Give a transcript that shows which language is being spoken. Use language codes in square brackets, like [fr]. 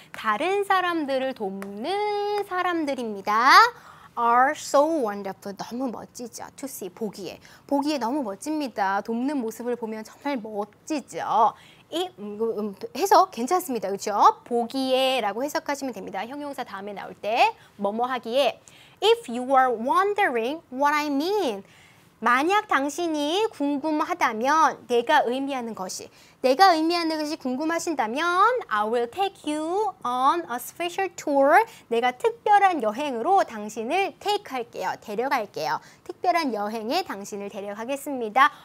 [ko] 다른 사람들을 돕는 사람들입니다. [en] are so wonderful. [ko] 너무 멋지죠. [en] to see, [ko] 보기에 너무 멋집니다. 돕는 모습을 보면 정말 멋지죠. 이 해석 괜찮습니다. 그렇죠? 보기에 라고 해석하시면 됩니다. 형용사 다음에 나올 때 뭐뭐 하기에 [en] If you are wondering what I mean. [ko] 만약 당신이 궁금하다면 내가 의미하는 것이 궁금하신다면 [en] I will take you on a special tour. [ko] 내가 특별한 여행으로 당신을 take 할게요. 데려갈게요. 특별한 여행에 당신을 데려가겠습니다.